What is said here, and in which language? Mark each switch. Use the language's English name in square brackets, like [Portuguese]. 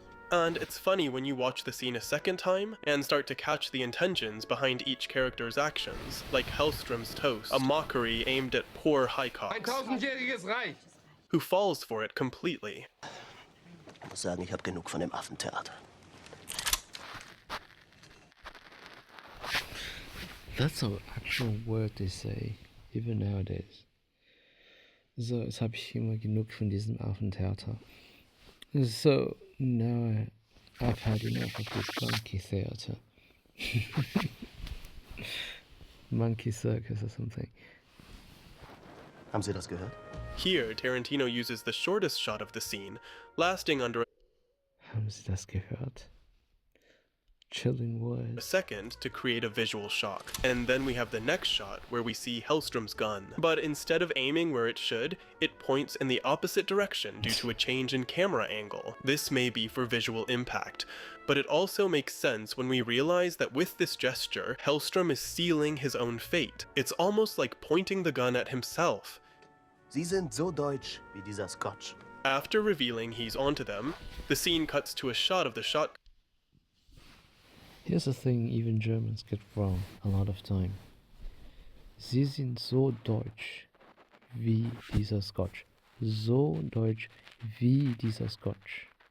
[English] And it's funny when you watch the scene a second time and start to catch the intentions behind each character's actions, like Hellstrom's toast, a mockery aimed at poor Highcox, [German] Ein 1000-jähriges Reich! [English] who falls for it completely. [German] Ich muss sagen, ich habe genug von dem Affentheater. [English] That's an actual word they say, even nowadays. [German] So, jetzt habe ich immer genug von diesem Affentheater. [English] So, now I've had enough of this monkey theater. Monkey circus or something. [German] Haben Sie das gehört? [English] Here, Tarantino uses the shortest shot of the scene, lasting under [German] Haben Sie das gehört? [English] Chilling words. a second to create a visual shock. And then we have the next shot where we see Hellstrom's gun. But instead of aiming where it should, it points in the opposite direction due to a change in camera angle. This may be for visual impact, but it also makes sense when we realize that with this gesture, Hellstrom is sealing his own fate. It's almost like pointing the gun at himself. [German] Sie sind so deutsch wie dieser Scotch. [English] After revealing he's onto them, the scene cuts to a shot of the shotgun. Here's a thing even Germans get wrong a lot of time. [German] Sie sind so deutsch wie dieser Scotch. So deutsch wie dieser Scotch.